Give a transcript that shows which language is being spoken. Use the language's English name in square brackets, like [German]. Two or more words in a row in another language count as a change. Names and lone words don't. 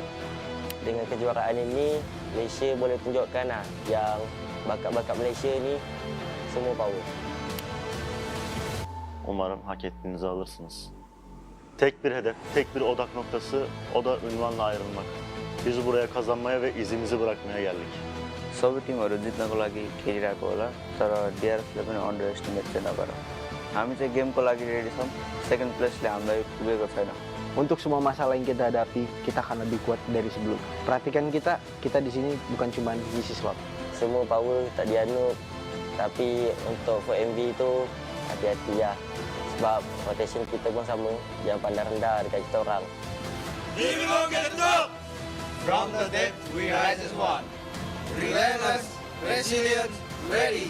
[Malay] Dengan kejuaraan ini, Malaysia boleh tunjukkan lah yang bakat-bakat Malaysia ni semua power. [Turkish] Umarım hak ettiğinizi alırsınız. Tek bir hedef, tek bir odak noktası, o da ünvanla ayrılmak. Biz buraya kazanmaya ve izimizi bırakmaya geldik. [Nepali] सबै टिमहरू जित्नको लागि खेलिरहेको होला, तर डिआरएसले पनि अन्डर एस्टिमेट चाहिँ नगर। हामी चाहिँ गेमको लागि रेडी छौँ, सेकेन्ड प्लेसले हामीलाई पुगेको छैन। [Malay] Untuk semua masalah yang kita hadapi, kita akan lebih kuat dari sebelum. [Indonesian] Perhatikan kita di sini bukan cuma ngisi slot. [Malay] Semua power tak dianut, tapi untuk [English] for MV [Malay] tu hati-hati lah. Sebab rotation kita pun sama, jangan pandang rendah dekat kita orang. [English] Here we go, get it up. From the depth, we rise as one. Relentless, resilient, ready.